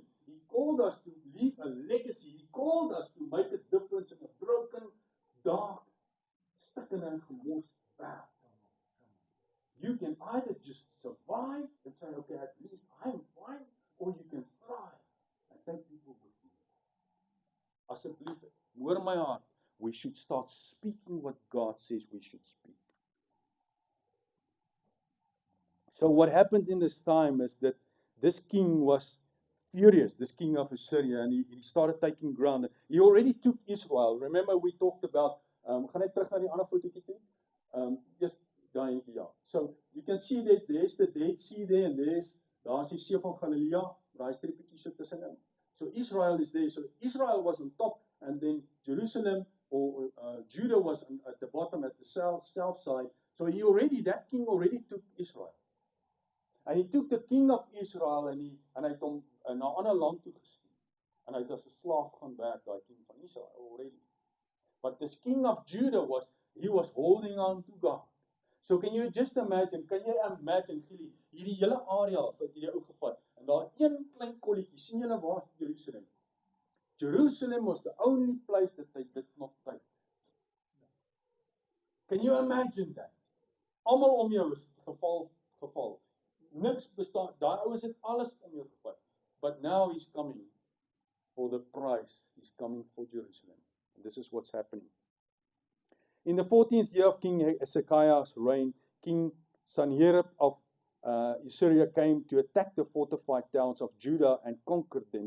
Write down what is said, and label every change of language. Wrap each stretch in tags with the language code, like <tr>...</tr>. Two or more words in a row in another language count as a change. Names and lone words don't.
<en>He called us to leave a legacy. He called us to make a difference in a broken, dark, stuck-in and gemorst world. You can either just survive and say, okay, at least I'm fine, or you can thrive and take people with you.</en> <af>Asseblief, hoor my</af> <en>heart, we should start speaking what God says we should speak. So what happened in this time is that this king was furious, this king of Assyria, and he started taking ground. He already took Israel. Remember we talked about,</en> <af>gaan net terug na die ander fotootjie toe? Just daai ja.</af> <en>So you can see that there's the Dead Sea there and</en> <af>daar's die See van Galilea, daai streepietjie so tussenin.</af> <en>So Israel is there. So Israel was on top, and then Jerusalem or Judah was at the bottom, at the south side. So that king already took Israel. And he took the king of Israel</en> <af>en hy het hom na 'n ander land toe gestuur. En hy het as 'n slaaf gaan werk, daai king van Israel already.</af> <en>But this king of Judah was holding on to God. So can you just imagine,</en> <af>hierdie hele area wat hierdie ou gevat, en daar een klein kolletjie, sien julle waar is Jerusalem?</af> <en>Jerusalem was the only place that they did not take. Can you imagine that?</en> <af>Almal om jou is geval. Niks bestaan, daai ouens het alles om jou gevat.</af> <en>But now he's coming for the price. He's coming for Jerusalem. And this is what's happening. In the 14th year of King Hezekiah's reign, King Sanherib of Assyria came to attack the fortified towns of Judah and conquered them.</en>